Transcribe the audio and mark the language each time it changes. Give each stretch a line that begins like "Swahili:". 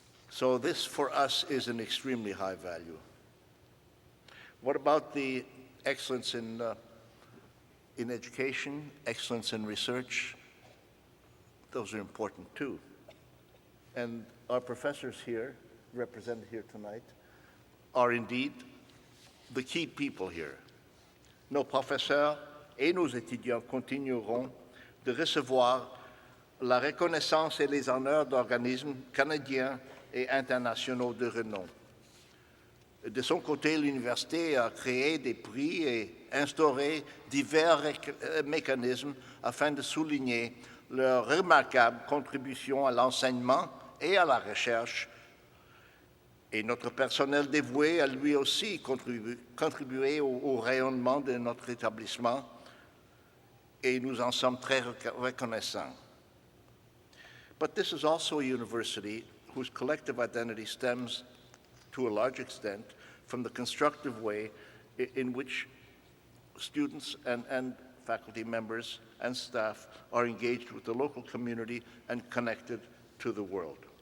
English: So this, for us, is an extremely high value. What about the excellence in education, excellence in research? Those are important too. And our professors here, represented here tonight, are indeed the key people here.
French: Nos professeurs et nos étudiants continueront de recevoir la reconnaissance et les honneurs d'organismes canadiens et internationaux de renom. De son côté, l'université a créé des prix et instauré divers mécanismes afin de souligner leur remarquable contribution à l'enseignement et à la recherche. Et notre personnel dévoué a lui aussi contribué au rayonnement de notre établissement et nous en sommes très reconnaissants.
English: But this is also a university whose collective identity stems, to a large extent, from the constructive way in which students and faculty members and staff are engaged with the local community and connected to the world.